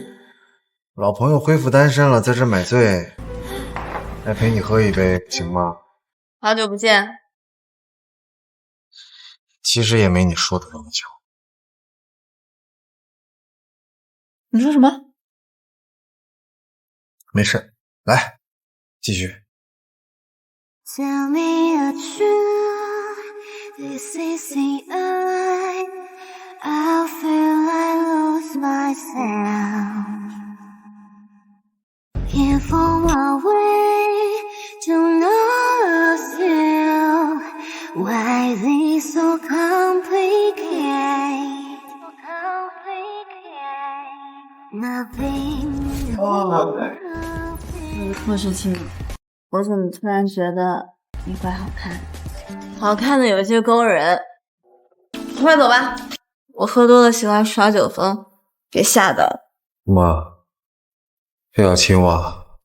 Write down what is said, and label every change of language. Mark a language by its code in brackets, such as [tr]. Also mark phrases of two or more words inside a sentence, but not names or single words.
[zh] 老朋友恢復單身了，在這買醉，來陪你喝一杯，行嗎？好久不見。其實也沒你說的那麼久。你說什麼？沒事，來，繼續。 [en] Tell me a truth, this is the end. I feel I lose myself. Can't fall away to lose you. Why this so complicated? Nothing. [zh] 傅时清，我怎麼突然覺得你怪好看？好看的有些勾人。快走吧，我喝多了喜歡耍酒瘋，別嚇到。媽，非要親我